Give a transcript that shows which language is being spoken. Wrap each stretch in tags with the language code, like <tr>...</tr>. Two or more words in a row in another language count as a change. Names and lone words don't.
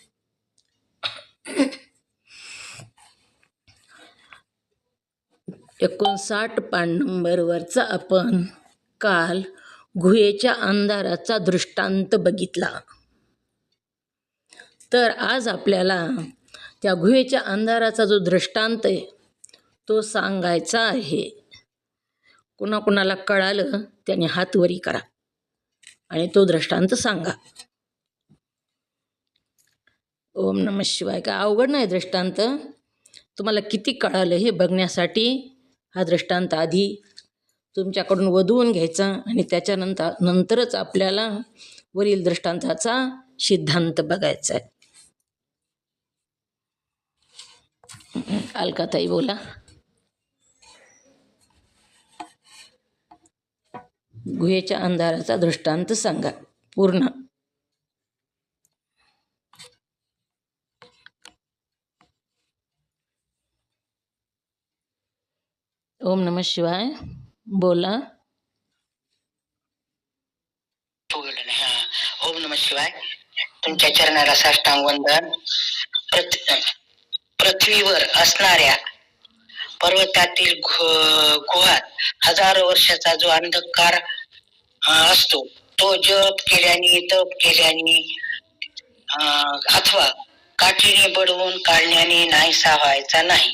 <mr>59 पान नंबरवरचा आपण काल गुहेच्या अंधाराचा दृष्टांत बघितला. तर आज आपल्याला त्या गुहेच्या अंधाराचा जो दृष्टांत आहे तो सांगायचा आहे. कुणाकुणाला कळालं त्याने हात वरी करा आणि तो दृष्टांत सांगा.</mr> <sa>ओम नमः शिवाय.</sa> <mr>का अवघड नाही दृष्टांत. तुम्हाला किती कळालं हे बघण्यासाठी हा दृष्टांत आधी तुमच्याकडून वधवून घ्यायचा आणि त्याच्यानंतरच आपल्याला वरील दृष्टांताचा सिद्धांत बघायचा आहे. अलकाताई बोला. गुहेच्या अंधाराचा दृष्टांत सांगा पूर्ण.</mr> <sa>ओम नमः शिवाय बोला. ओम नमः शिवाय.</sa> <mr>तुमच्या चरणाला साष्टांग वंदन. पृथ्वीवर असणाऱ्या पर्वतातील गुहात हजारो वर्षाचा जो अंधकार असतो तो जप केल्याने तप केल्याने अथवा काठीने बडवून काढण्याने नाहीसा व्हायचा नाही.</mr>